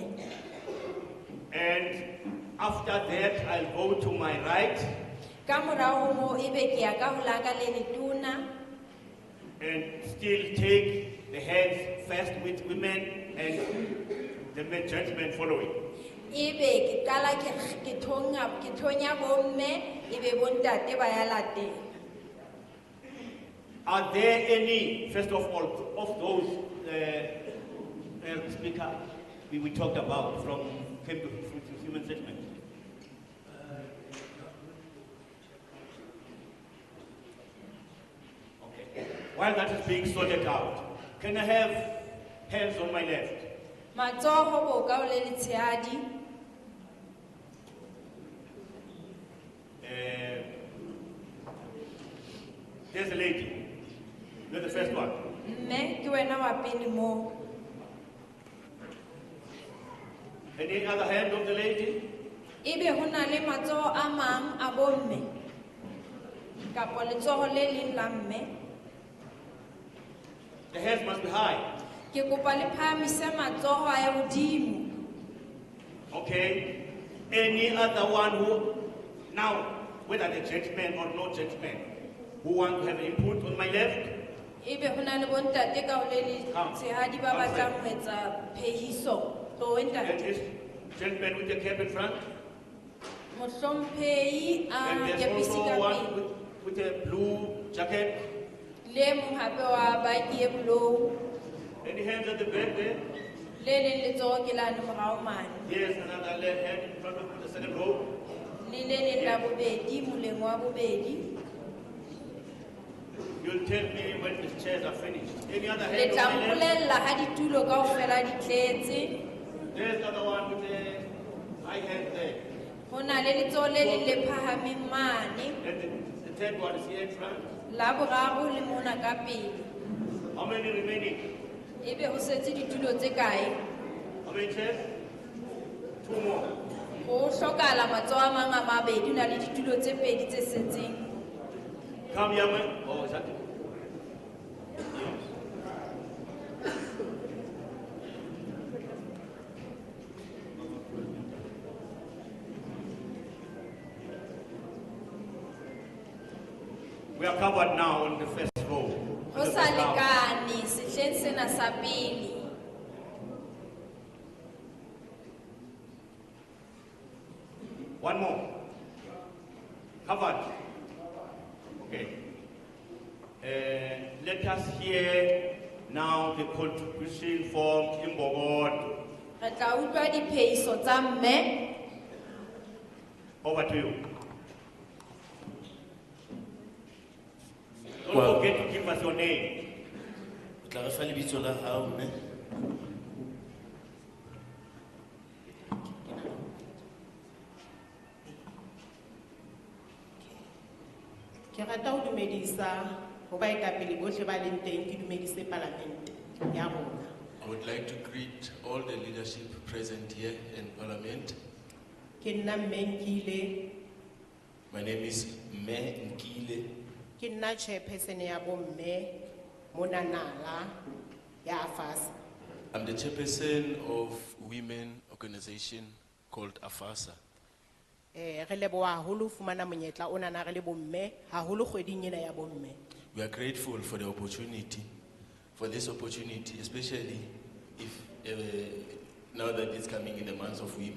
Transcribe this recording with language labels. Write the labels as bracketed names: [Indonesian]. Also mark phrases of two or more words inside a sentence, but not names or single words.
[English] And after that I'll go to my right. [Southern Sotho] Ka morao ho moo ebe ke ya ka ho la ka le letona. [English] And still take the hands first with women and the men gentlemen following. [Southern Sotho] Ebe ke qala ke thonya bomme ebe bontate ba ya latela. [English] Are there any, first of all, of those speaker we talked about from human settlement? Okay. While that is being sorted out, can I have hands on my left? [Southern Sotho] Matsoho bo ka o le letshehadi. [English] There's a lady. You're the first one. [Southern Sotho] Mme ke wena wa pele mo. [English] Any other hand of the lady? [Southern Sotho] Ebe ho na le matsoho a mang a bomme. Kapo letsoho le leng la mme. [English] The hands must be high. [Southern Sotho] Ke kopa le phahamise matsoho a ya hodimo. [English] Okay. Any other one who, now, whether the gentleman or no gentleman, who want to have input on my left? [Southern Sotho] Ebe ho na le bontate ka ho le letshehadi ba batlang ho etsa phehiso. [English] And this gentleman with the cap in front? [Southern Sotho] Mohlomphehi a [English] And there's [Southern Sotho] kepisi [English] also [Southern Sotho] ka [English] one [Southern Sotho] pele. [English] with a blue jacket. [Southern Sotho] Le mong hape wa baki e blue. [English] Any hands at the back there? [Southern Sotho] Le leng letsoho ke lane morao mane. [English] Yes, another left hand in front of the second row. [Southern Sotho] Le le leng la bobedi moleng wa bobedi. [English] You'll tell me when the chairs are finished. Any other [Southern Sotho] Le [English] hand [Southern Sotho] tla [English] on my left? [Southern Sotho] mpolella ha ditulo kaofela di tletse. [English] There's another one with the high hand there. [Southern Sotho] Ho na le letsoho le leng le phahameng mane. [English] And the third one is here in front. [Southern Sotho] La boraro le mona ka pele. [English] How many remaining? [Southern Sotho] Ebe ho setse ditulo tse kae? [English] How many chairs? Two more. [Southern Sotho] Ho hlokahala matsoho a mang a mabedi, ho na le ditulo tse pedi tse setseng. [English] Come here, man. Oh, is that it? Yes. We are covered now on the first row. [Southern Sotho] Ho sa lekane sehleng sena sa pele. [English] One more. Covered. Okay. Let us hear now the contribution from Imbogod. [Southern Sotho] Re tla utlwa diphehiso tsa mme. [English] Over to you. Don't Well- forget to give us your name. [Southern Sotho] O tla re fa lebitso la hao, mme. Ke rata ho dumedisa ho baetapele bohle ba leng teng, ke dumedise palamente ya rona. [English] I would like to greet all the leadership present here in Parliament. [Southern Sotho] Ke nna Mme Nkile, [English] My name is Mme Nkile. [Southern Sotho] ke nna chairperson ya bomme mona Nala ya AFASA. [English] I'm the chairperson of women organization called AFASA. [Southern Sotho] Re leboha haholo ho fumana monyetla ona na re le bomme haholo kgweding ena ya bomme. [English] We are grateful for the opportunity, for this opportunity, especially if now that it's coming in the months of women.